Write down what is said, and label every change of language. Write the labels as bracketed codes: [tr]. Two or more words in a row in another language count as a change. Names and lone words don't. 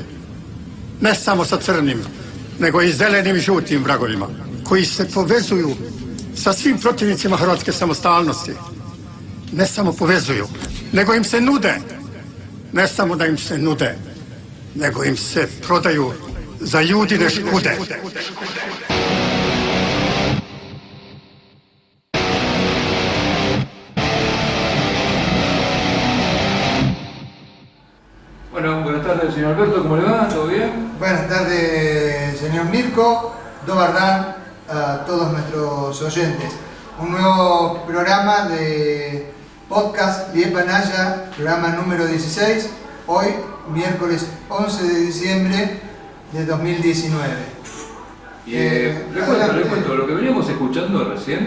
[hr] Ne samo sa crnim, nego i zelenim i žutim vragovima koji se povezuju sa svim protivnicima hrvatske samostalnosti. Ne samo povezuju, nego im se nude. Ne samo da im se nude, nego im se prodaju za Judine škude. [es] Bueno, buenas tardes, señor Alberto, ¿cómo le va? ¿Todo bien? Buenas tardes, señor Mirko. [hr] Dobar dan [es] a todos nuestros oyentes. Un nuevo programa de podcast Lijepa Naya, programa número 16, hoy, miércoles 11 de diciembre de 2019. Le cuento, lo que veníamos escuchando recién,